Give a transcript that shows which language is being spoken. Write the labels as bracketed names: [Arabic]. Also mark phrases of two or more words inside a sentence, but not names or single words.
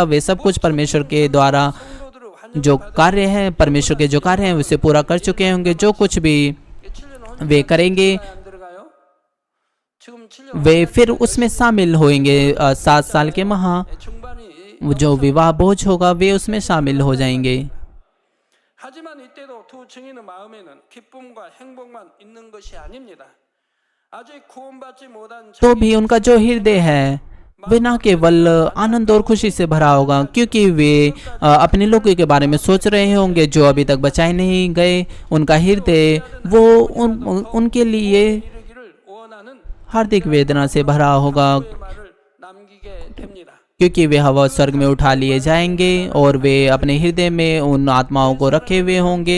[Hindi] वे सब कुछ परमेश्वर के द्वारा जो कार्य है, परमेश्वर के जो कार्य हैं उसे पूरा कर चुके होंगे। जो कुछ भी वे करेंगे वे फिर उसमें शामिल होंगे। 7 साल के जो विवाह भोज होगा वे उसमें शामिल हो जाएंगे। [Korean] 하지만 이때도 두 증인의 마음에는 기쁨과 행복만 있는 것이 아닙니다. 아직 구원받지 못한 [Hindi] तो भी उनका जो हृदय है वे न केवल आनंद और खुशी से भरा होगा, क्योंकि वे अपने लोगों के बारे में सोच रहे होंगे जो अभी तक बचाए नहीं गए। उनका हृदय वो उनके लिए हार्दिक वेदना से भरा होगा, क्योंकि वे हवा स्वर्ग में उठा लिए जाएंगे और वे अपने हृदय में उन आत्माओं को रखे हुए होंगे।